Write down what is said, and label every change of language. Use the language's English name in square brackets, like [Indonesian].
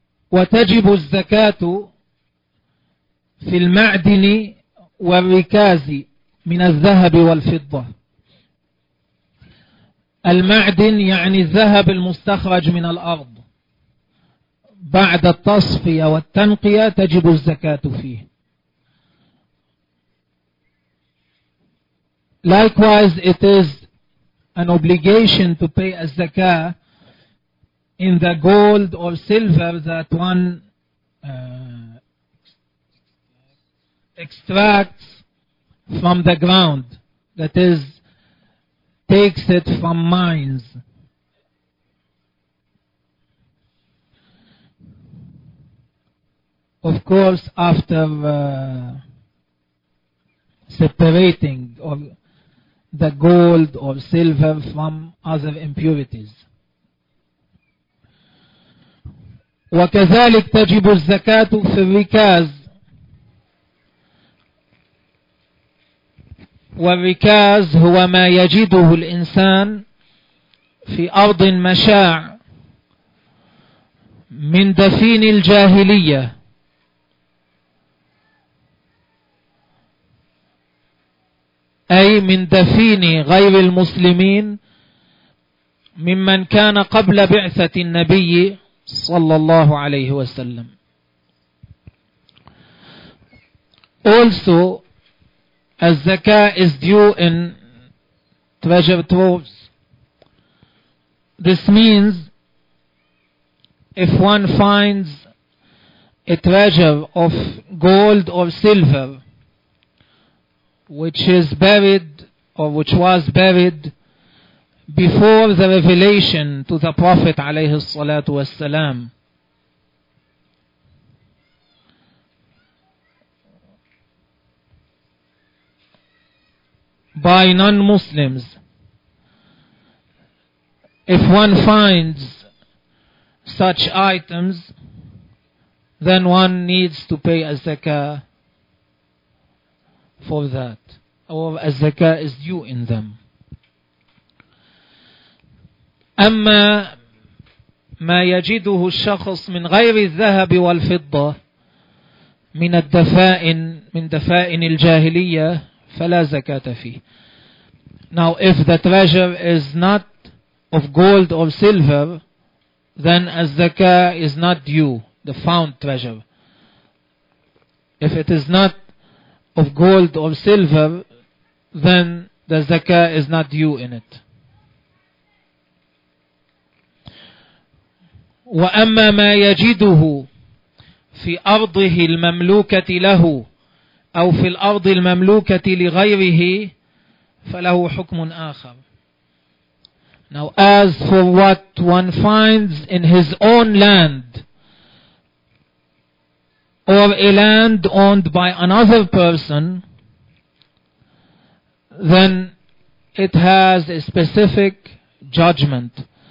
[Arabic] وتجب الزكاة في المعدن والركاز من الذهب والفضة. المعدن يعني الذهب المستخرج من الأرض بعد التصفية والتنقية تجب الزكاة فيه. [English] Likewise it is an obligation to pay a zakah in the gold or silver that one extracts from the ground, that is, takes it from mines. Of course, after separating or the gold or silver from other impurities. [Arabic] وكذلك تجب الزكاة في الركاز والركاز هو ما يجده الإنسان في أرض مشاع من دفين الجاهلية. أي من دفين غير المسلمين ممن كان قبل بعثة النبي صلى الله عليه وسلم. [English] Also, as zakah is due in treasure troves, this means if one finds a treasure of gold or silver which is buried or which was buried before the revelation to the Prophet [Arabic] alayhi salatu wassalam, [English] by non-Muslims, if one finds such items, then one needs to pay a zakah for that, or a zakah is due in them. [Arabic] أما ما يجده الشخص من غير الذهب والفضة من الدفائن من دفائن الجاهلية فلا زكاة فيه. [English] Now if the treasure is not of gold or silver, then az-zakah is not due, the found treasure. If it is not of gold or silver, then the zakah is not due in it. [Arabic] وأما ما يجده في أرضه المملوكة له أو في الأرض المملوكة لغيره فله حكم آخر. [English] Now as for what one finds in his own land or a land owned by another person, then it has a specific judgment.